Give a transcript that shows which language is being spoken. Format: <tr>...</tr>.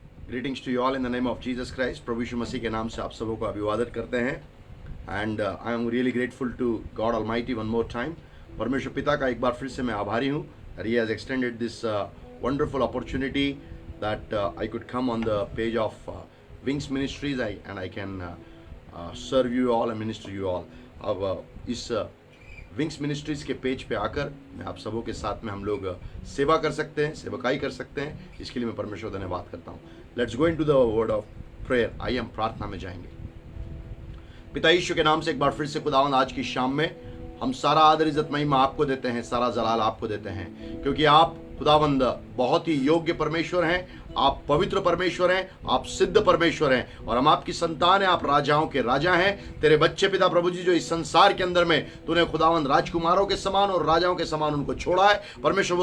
<en>Greetings to you all in the name of Jesus Christ.</en> <hi>प्रभु यीशु मसीह के नाम से आप सबों को अभिवादन करते हैं।</hi> <en>And I am really grateful to God almighty one more time.</en> <hi>परमेश्वर पिता का एक बार फिर से मैं आभारी हूँ</hi> <en>that he has extended this wonderful opportunity that I could come on the page of Wings Ministries and I can serve you all and minister you all।</en> <hi>अब इस विंग्स मिनिस्ट्रीज के पेज पे आकर मैं आप सबों के साथ में हम लोग सेवा कर सकते हैं, सेवकाई कर सकते हैं। इसके लिए मैं परमेश्वर धन्यवाद करता हूँ।</hi> <en>Let's go into the word of prayer.</en> <hi>आइए हम प्रार्थना में जाएंगे। पिता यीशु के नाम से एक बार फिर से खुदावंद आज की शाम में हम सारा आदर इज्जत महिमा आपको देते हैं, सारा जलाल आपको देते हैं, क्योंकि आप खुदावंद बहुत ही योग्य परमेश्वर हैं, आप पवित्र परमेश्वर हैं, आप सिद्ध परमेश्वर हैं और हम आपकी संतान हैं। आप राजाओं के राजा हैं, तेरे बच्चे पिता प्रभु जी जो इस संसार के अंदर में तूने खुदावंद राजकुमारों के समान और राजाओं के समान उनको छोड़ा है परमेश्वर।</hi>